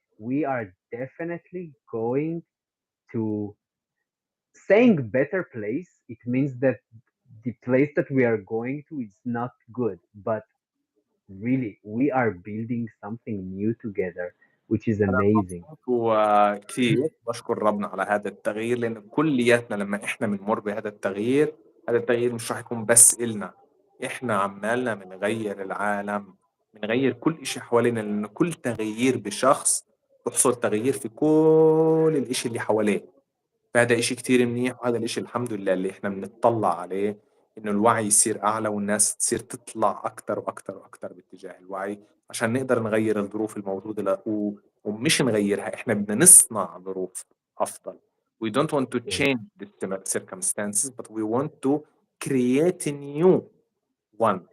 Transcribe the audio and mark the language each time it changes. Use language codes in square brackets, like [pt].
[en] We are definitely going to saying better place. It means that the place that we are going to is not good, but really, we are building something new together, which is [ar] أنا [en] amazing. [ar] مبسوط وكثير بشكر ربنا على هذا التغيير، لأن كلياتنا لما إحنا بنمر بهذا التغيير، هذا التغيير مش راح يكون بس إلنا، إحنا عمالنا بنغير العالم، بنغير كل إشي حوالينا، لأن كل تغيير بشخص بحصل تغيير في كل الإشي اللي حواليه. فهذا إشي كتير منيح، وهذا الإشي الحمد لله اللي إحنا بنطلع عليه، إنه الوعي يصير أعلى والناس تصير تطلع أكتر وأكتر وأكتر باتجاه الوعي، عشان نقدر نغير الظروف الموجودة ومش نغيرها، إحنا بدنا نصنع ظروف أفضل. [en] We don't want to Yeah, change the circumstances, but we want to create a new one.